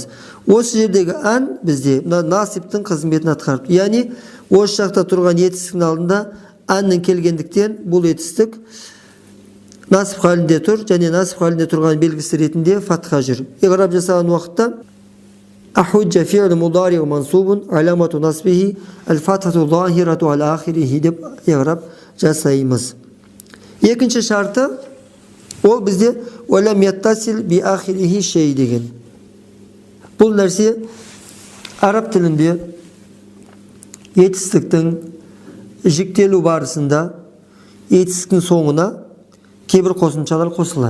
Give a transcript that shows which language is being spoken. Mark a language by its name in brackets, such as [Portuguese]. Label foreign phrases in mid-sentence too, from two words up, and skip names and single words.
[Kazakh] Осы жердегі ан бізде насиптің қызметін атқарып. Яғни осы жақта тұрған етістіктің алдында анның келгендіктен бұл етістік насип халінде тұр, және насип халінде тұрған белгісі ретінде фатха жүр. Иғраб жасаған уақытта [Arabic] أخوجا فعل مضارع منصوب علامة نصبه الفتحة الظاهرة على آخره [Kazakh] деп иғраб жасаймыз. Екінші шарты ол бізде [Arabic] ولم يتصل بآخره شيء [Kazakh] деген. Бұл нәрсе араб тілінде етістіктің жіктелу барысында етістіктің соңына кейбір қосымшалар қосылады.